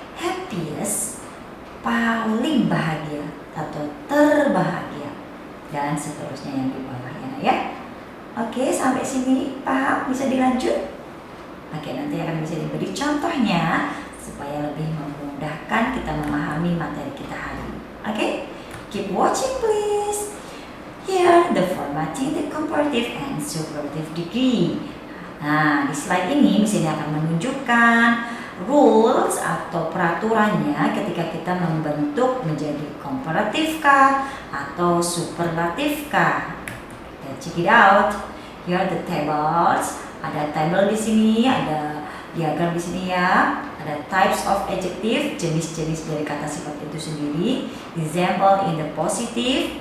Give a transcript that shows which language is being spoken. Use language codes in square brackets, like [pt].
[id] Happiest paling bahagia atau terbahagia, dan seterusnya yang di bawahnya, ya. Oke, sampai sini paham? Bisa dilanjut? Oke, nanti akan bisa diberi contohnya supaya lebih memudahkan kita memahami materi kita hari ini. [en] Oke, keep watching please. Here the formatting the comparative and superlative degree. [id] Nah, di slide ini misalnya akan menunjukkan rules atau peraturannya ketika kita membentuk menjadi komparatif kah atau superlatif kah. [en] Let's check it out. Here are the tables. [id] Ada table di sini, ada diagram di sini, ya. Ada [en] types of adjective, [id] jenis-jenis dari kata sifat itu sendiri. [en] Example in the positive.